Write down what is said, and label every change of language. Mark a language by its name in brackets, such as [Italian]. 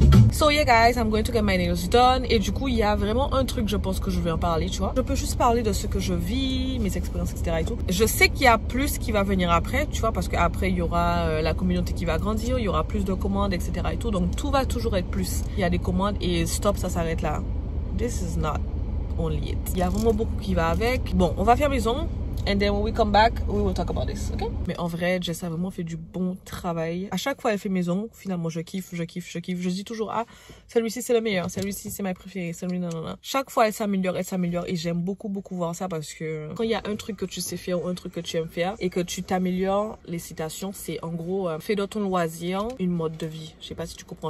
[English] So yeah guys, I'm going to get my nails done. [French] Et du coup, il y a vraiment un truc, je pense que je vais en parler, tu vois. Je peux juste parler de ce que je vis, mes expériences, etc. et tout. Je sais qu'il y a plus qui va venir après, tu vois, parce qu'après, il y aura la communauté qui va grandir, il y aura plus de commandes, etc. et tout. Donc, tout va toujours être plus. Il y a des commandes et stop, ça s'arrête là. [English] This is not only it. [French] Il y a vraiment beaucoup qui va avec. Bon, on va faire mes ongles. [English] And then when we come back, we will talk about this, ok? [French] Mais en vrai, Jess a vraiment fait du bon travail. À chaque fois, elle fait mes ongles. Finalement, je kiffe. Je dis toujours, ah, celui-ci, c'est le meilleur. Celui-ci, c'est ma préférée. Celui, non. Chaque fois, elle s'améliore. Et j'aime beaucoup voir ça parce que quand il y a un truc que tu sais faire ou un truc que tu aimes faire et que tu t'améliores, les citations, c'est en gros, fais de ton loisir une mode de vie. Je sais pas si tu comprends.